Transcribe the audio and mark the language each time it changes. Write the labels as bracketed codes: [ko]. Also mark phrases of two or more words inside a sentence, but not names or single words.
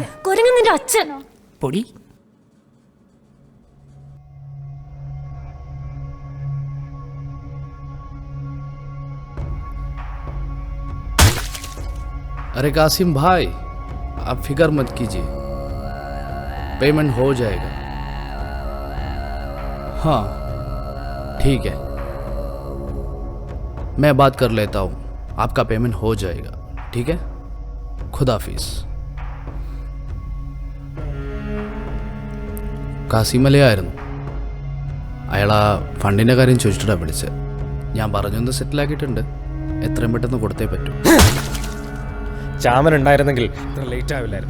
[ml] കൊരങ്ങൻ നിന്റെ അച്ഛൻ പൊടി. [hi] अरे कासिम भाई, आप फिक्र मत कीजिए, पेमेंट हो जाएगा. हाँ ठीक है, मैं बात कर लेता हूँ. आपका पेमेंट हो जाएगा, ठीक है? खुदाफिज. [ml] കാസിമലയായിരുന്നു. അയാൾ ആ ഫണ്ടിൻ്റെ കാര്യം ചോദിച്ചിട്ടാണ് വിളിച്ചത്. ഞാൻ പറഞ്ഞൊന്ന് സെറ്റിലാക്കിയിട്ടുണ്ട്. എത്രയും പെട്ടെന്ന് കൊടുത്തേ പറ്റൂ. ചാമര ഉണ്ടായിരുന്നെങ്കിൽ ഇത്ര ലേറ്റ് ആവില്ലായിരുന്നു.